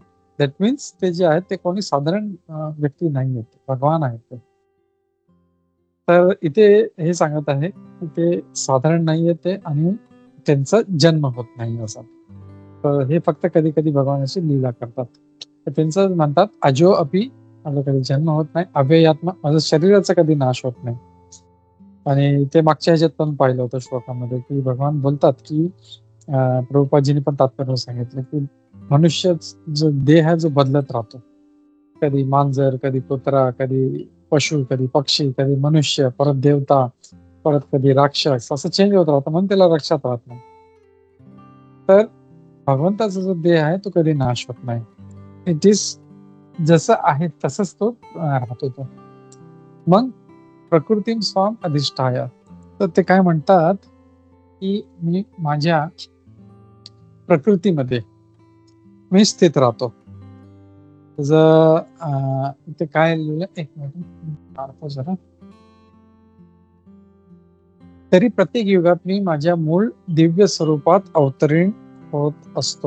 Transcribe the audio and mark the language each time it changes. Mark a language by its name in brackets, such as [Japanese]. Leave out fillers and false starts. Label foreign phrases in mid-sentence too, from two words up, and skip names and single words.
[English] that means [Marathi] ते जे आहेत ते कोणी साधारण व्यक्ती नाही आहेत, भगवान आहेत ते. तर इथे हे सांगत आहे की ते साधारण नाहीये ते आणि त्यांचा जन्म होत नाही असा. तर हे फक्त कधी कधी भगवानाची लीला करतात. तर त्यांचं म्हणतात [Sanskrit] अजो अपि, [Marathi] माझा कधी जन्म होत नाही, अव्ययात्मा, माझ्या शरीराचा कधी नाश होत नाही. आणि ते मागच्या ह्याच्यात पण पाहिलं होतं श्लोकामध्ये की भगवान बोलतात की प्रभुपादजींनी पण तात्पर्य सांगितलं की मनुष्य जो देह आहे जो बदलत राहतो, कधी मांजर, कधी कुत्रा, कधी पशु, कधी पक्षी, कधी मनुष्य, परत देवता, परत कधी राक्षस, असं चेंज होत राहतं, म्हणून त्याला लक्षात राहत नाही. तर भगवंताचा जो देह आहे तो कधी नाश होत नाही. [English] it is [Marathi] जसं आहे तसंच तो राहतो तो. [Sanskrit] मग प्रकृतीम स्वाम अधिष्ठाय, [Marathi] तर ते काय म्हणतात की मी माझ्या प्रकृतीमध्ये मी स्थित राहतो. ते काय लिहिलं, एक मिनिट जरा. तरी प्रत्येक युगात मी माझ्या मूळ दिव्य स्वरूपात अवतरीण होत असतो.